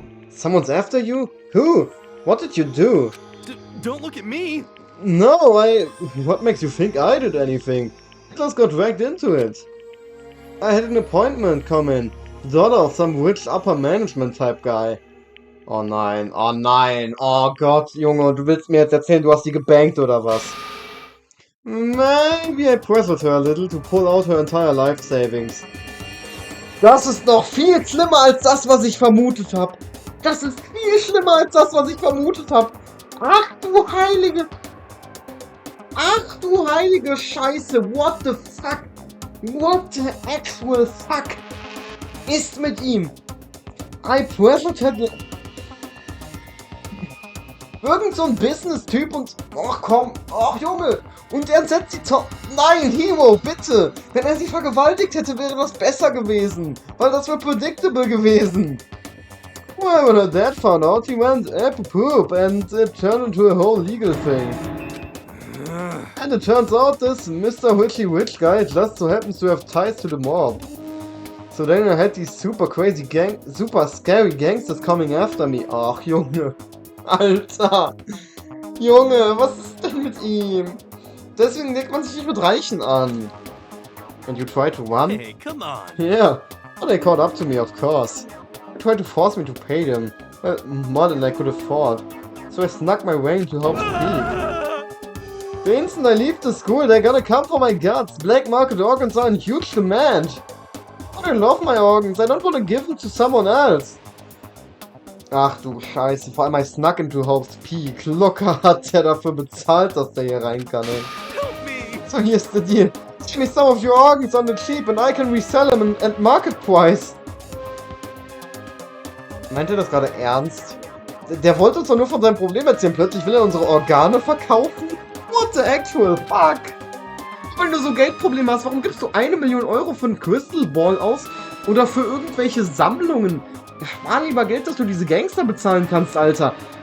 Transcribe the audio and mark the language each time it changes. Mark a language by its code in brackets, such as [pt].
[en] Someone's after you? Who? What did you do? Don't look at me! No, what makes you think I did anything? I just got dragged into it. I had an appointment come in. The daughter of some rich upper management type guy. [de] Oh nein, oh nein, oh Gott, Junge, du willst mir jetzt erzählen, du hast die gebankt oder was? [en] Maybe I pressured her a little to pull out her entire life savings. [de] Das ist noch viel schlimmer als das, was ich vermutet habe. Das ist viel schlimmer als das, was ich vermutet habe. Ach du heilige... Ach du heilige Scheiße, [en] what the fuck? What the actual fuck [de] ist mit ihm? [en] I pressured her... [de] Irgend so ein Business-Typ und... Ach komm, ach Junge. Und er setzt sie zur... Nein, Hiro, bitte. Wenn er sie vergewaltigt hätte, wäre das besser gewesen. Weil das wäre predictable gewesen. [en] Well, when her dad found out, he went poop and it turned into a whole legal thing. And it turns out this Mr. Witchy Witch guy just so happens to have ties to the mob. So then I had these super scary gangsters coming after me. [de] Ach, Junge. Alter. Junge, was ist denn mit ihm? Deswegen legt man sich nicht mit Reichen an. [en] And you try to run? Hey, come on. Yeah. But they caught up to me, of course. They tried to force me to pay them. Well, more than I could afford. So I snuck my way into Haupt's Peak. The instant I leave the school, they're gonna come for my guts. Black market organs are in huge demand. But I love my organs. I don't want to give them to someone else. [de] Ach du Scheiße, vor allem [en] I snuck into Haupt's Peak. [de] Locker hat der dafür bezahlt, dass der hier rein kann, ey. [en] So here's the deal. Give me some of your organs on the cheap and I can resell them at market price. [de] Meint ihr das gerade ernst? Der wollte uns doch nur von seinem Problem erzählen. Plötzlich will er unsere Organe verkaufen? [en] What the actual fuck? [de] Wenn du so Geldprobleme hast, warum gibst du 1 Million Euro für einen Crystal Ball aus? Oder für irgendwelche Sammlungen? Spar lieber Geld, dass du diese Gangster bezahlen kannst, Alter.